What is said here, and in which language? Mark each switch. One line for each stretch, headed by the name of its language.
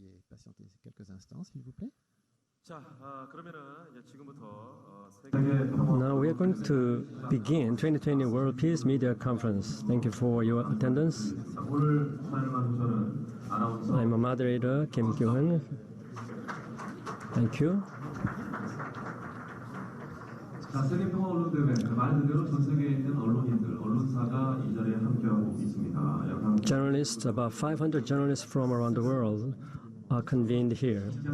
French: patienter quelques instants, s'il vous plaît.
English: Now we are going to begin 2020 World Peace Media Conference. Thank you for your attendance. I'm a moderator, Kim Kyo-hun. Thank you.
Korean: 세계 평화 언론대회 말 그대로 전 세계에 있는 언론인들, 언론사가 이 자리에 함께하고 있습니다.
English: Journalists, about 500 journalists from around the world are convened here.